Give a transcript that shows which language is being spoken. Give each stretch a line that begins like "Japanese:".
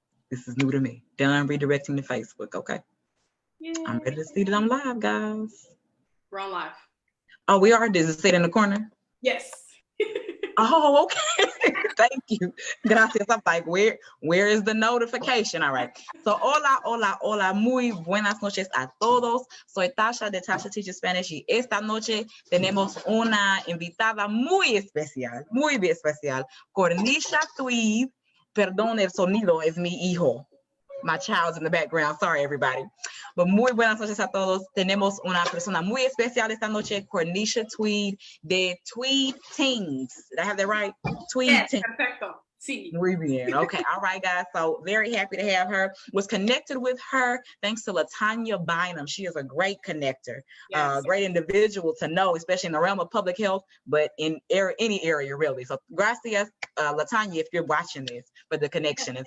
English: This is new to me. Done redirecting to Facebook. Okay. Yay. I'm ready to see that I'm live, guys. We're on live. Oh, we are? Does it say it in the corner? Yes. Oh, okay. Thank you.
Spanish: Gracias.
English: I'm like, where is the notification? All right.
Spanish: So, hola, muy buenas noches a todos. Soy Tasha de Tasha Teaches Spanish y esta noche tenemos una invitada muy especial, Cornesha Tweede. Perdón el sonido, es mi hijo.
English: My child's in the background. Sorry, everybody.
Spanish: But muy buenas noches a todos. Tenemos una persona muy especial esta noche, Cornesha Tweede, de Tweede Teens.
English: Did I have that right? Tweede yes, Teens.
Spanish: Perfecto. Sí. Muy bien.
English: Okay. All right, guys. So very happy to have her. Was connected with her thanks to Latanya Bynum. She is a great connector, yes. Great individual to know, especially in the realm of public health, but in any area really. So gracias, Latanya, if you're watching this, for the connection.